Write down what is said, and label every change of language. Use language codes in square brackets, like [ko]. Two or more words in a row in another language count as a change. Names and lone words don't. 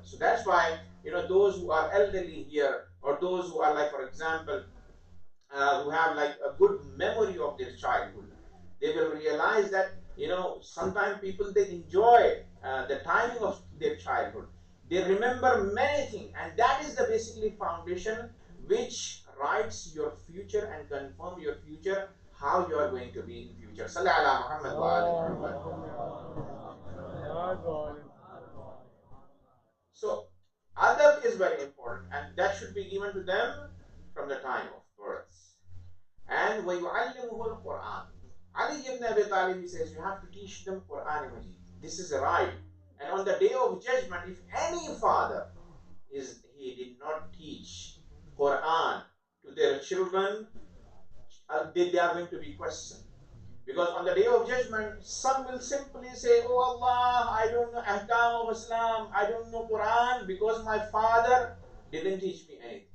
[en] So that's why, those who are elderly here, or those who are like, for example, who have like a good memory of their childhood, they will realize that sometimes people, they enjoy the timing of their childhood. They remember many things, and that is the basically foundation which writes your future and confirm your future, how you are going to be in future. [ar] صلِّ على محمد وآل محمد. [en] So adab is very important, and that should be given to them from the time of birth. [ar] And وَيُعَلِّمُهُ الْقُرْآنِ. Ali ibn Abi Talib, [en] he says, you have to teach them Quran Majid. This is right. And on the day of judgment, if any father he did not teach Quran to their children, they are going to be questioned. Because on the day of judgment, some will simply say, oh Allah, I don't know Ahkam of Islam, I don't know Quran because my father didn't teach me anything.